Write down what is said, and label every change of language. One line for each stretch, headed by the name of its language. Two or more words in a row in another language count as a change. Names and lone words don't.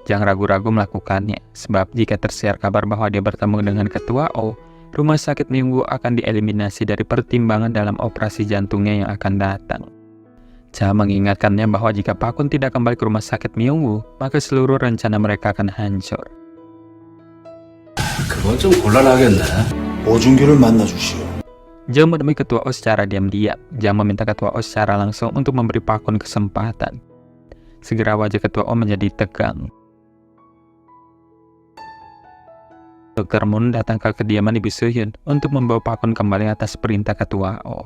Indonesian: Jangan ragu-ragu melakukannya, sebab jika tersiar kabar bahwa dia bertemu dengan Ketua O, rumah sakit Myungwoo akan dieliminasi dari pertimbangan dalam operasi jantungnya yang akan datang. Cha mengingatkannya bahwa jika Pak Kun tidak kembali ke rumah sakit Myungwoo, maka seluruh rencana mereka akan hancur.
Korean: 그건 좀 곤란하겠네. 오준규를 만나주시오.
Indonesian: Jang menemui Ketua O secara diam-diam. Jang meminta Ketua O secara langsung untuk memberi Pak Kun kesempatan. Segera wajah Ketua O menjadi tegang. Dr. Moon datang ke kediaman Ibu Soo-hyun untuk membawa Pak Kun kembali atas perintah Ketua O.